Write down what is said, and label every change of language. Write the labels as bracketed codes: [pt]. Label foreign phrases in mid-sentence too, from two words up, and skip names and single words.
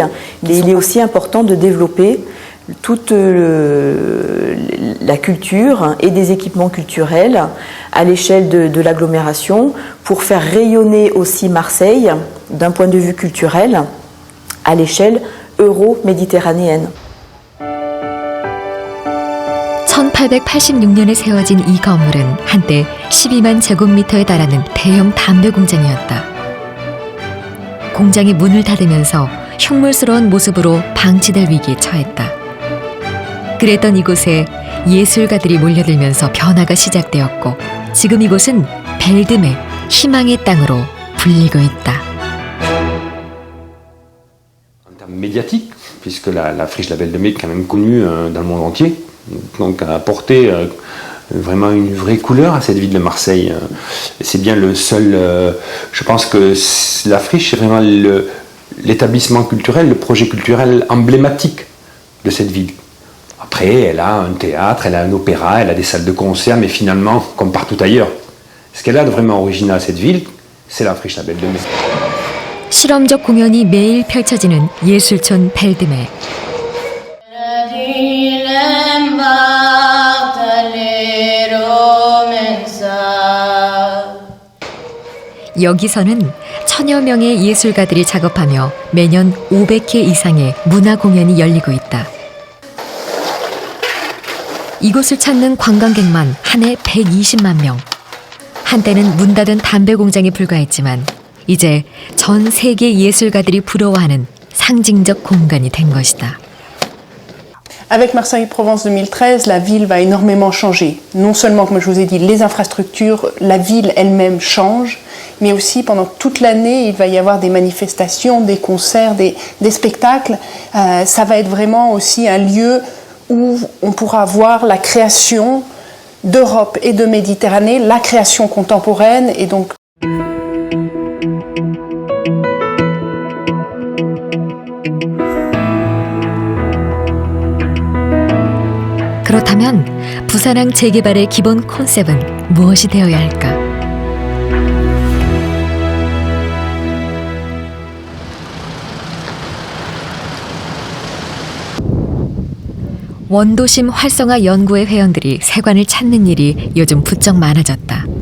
[fr] Il est aussi important de développer toute la culture et des équipements culturels à l'échelle de l'agglomération pour faire rayonner aussi Marseille d'un point de vue culturel à l'échelle euro-méditerranéenne. [ko] 1886년에 세워진 이 건물은 한때 12만 제곱미터에 달하는 대형 담배 공장이었다. 공장이 문을 닫으면서 흉물스러운 모습으로 방치될 위기에 처했다. 그랬던 이곳에 예술가들이 몰려들면서 변화가 시작되었고 지금 이곳은 벨드메, 희망의 땅으로 불리고 있다. [fr] En termes médiatiques, puisque la friche La Belle de Mai est quand même connue dans le monde entier, donc a apporté vraiment une vraie couleur à cette ville de Marseille. C'est bien le seul, je pense que la friche est vraiment l'établissement culturel, le projet culturel emblématique de cette ville. Après, elle a un théâtre, elle a un opéra, elle a des salles de concert, mais finalement, comme partout ailleurs, ce qu'elle a de vraiment original à cette ville, c'est la friche La Belle de Mai. [ko] 실험적 공연이 매일 펼쳐지는 예술촌 벨드메. 여기서는 천여 명의 예술가들이 작업하며 매년 500회 이상의 문화 공연이 열리고 있다. 이곳을 찾는 관광객만 한 해 120만 명. 한때는 문 닫은 담배 공장에 불과했지만 이제 전 세계 예술가들이 부러워하는 상징적 공간이 된 것이다. [fr] Avec Marseille-Provence 2013, la ville va énormément changer. Non seulement, comme je vous ai dit, les infrastructures, la ville elle-même change, mais aussi pendant toute l'année, il va y avoir des manifestations, des concerts, des spectacles. Ça va être vraiment aussi un lieu où on pourra voir la création d'Europe et de Méditerranée, la création contemporaine et donc [ko] 그렇다면 부산항 재개발의 기본 컨셉은 무엇이 되어야 할까? 원도심 활성화 연구회 회원들이 세관을 찾는 일이 요즘 부쩍 많아졌다.